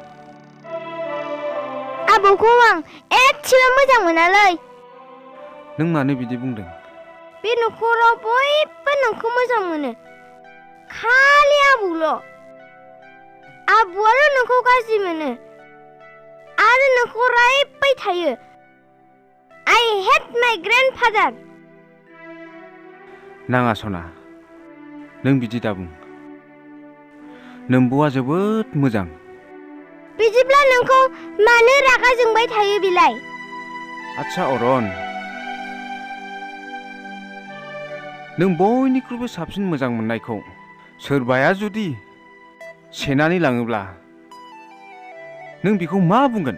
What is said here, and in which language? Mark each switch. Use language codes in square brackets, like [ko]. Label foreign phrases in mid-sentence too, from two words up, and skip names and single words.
[brx] आबौखौ आं एसेबो मोजां मोनालै नों मानो बिदि बुंदों बे न'खराव बयबो नोंखौ मोजां मोनो खालि आबौल' आबौआल' नोंखौ गाज्रि मोनो आरो नोंखौ रायबाय थायो [en] I hate my grandfather [brx] नाङा सना नों बिदि दा बुं नोम्बुआ जोबोद मोजां बिदिब्ला नोंखौ मानो रागा जोंबाय थायो बिलाय आच्छा अरन नों बयनिख्रुइबो साबसिन मोजां मोननायखौ सोरबाया जुदि सेनानै लाङोब्ला नों बेखौ मा बुंगोन